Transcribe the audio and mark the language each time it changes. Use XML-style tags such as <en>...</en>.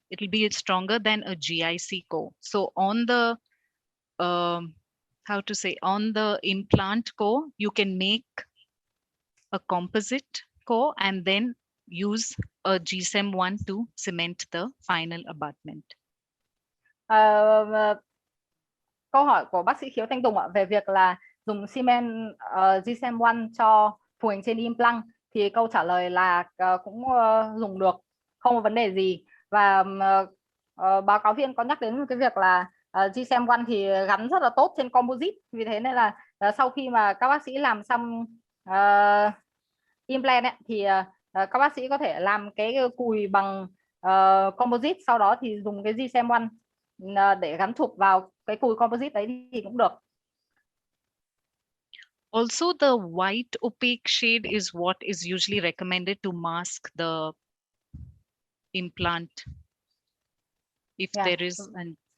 <en>It will be stronger than a GIC core. So on the, on the implant core, you can make a composite core and then use a GSM1 to cement the final abutment.</en> <vi>Câu hỏi của bác sĩ Khiếu Thanh Tùng về việc là dùng xi men GSM1 cho phù hình trên implant thì câu trả lời là cũng dùng được, không có vấn đề gì. Và báo cáo viên có nhắc đến cái việc là GSM1 thì gắn rất là tốt trên composite, vì thế nên là sau khi mà các bác sĩ làm xong implant ấy, thì các bác sĩ có thể làm cái cùi bằng composite, sau đó thì dùng cái GSM1 để gắn chụp vào cái cùi composite đấy thì cũng được.</vi> <en>Also, the white opaque shade is what is usually recommended to mask the implant if there is an.</en>